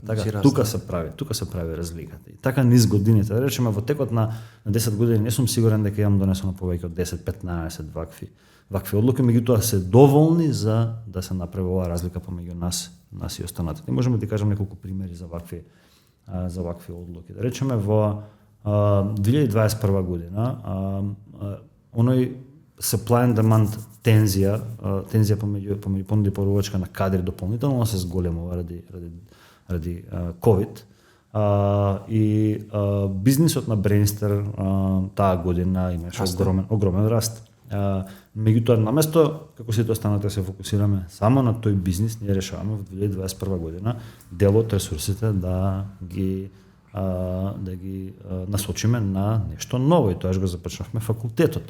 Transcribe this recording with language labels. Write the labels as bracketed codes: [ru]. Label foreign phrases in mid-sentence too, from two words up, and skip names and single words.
[mk] Така тука се прави разликата. И така низ годините, да речеме во текот на 10 години не сум сигурен дека имам донесено повеќе од 10-15 вакви одлуки, меѓутоа се доволни за да се направи оваа разлика помеѓу нас и останатите. Можеме да ти кажам неколку примери за вакви одлуки. Да речеме во 2021 година оној [en] supply and demand [mk] тензија помеѓу понуда и поручка на кадри дополнително се зголемува ради COVID. И бизнисот на Brainster таа година имаше огромен раст. Меѓутоа наместо како сите останати се фокусираме само на тој бизнис, ние решаваме во 2021 година дел од ресурсите да ги насочиме на нешто ново и тоаш го започнавме факултетот.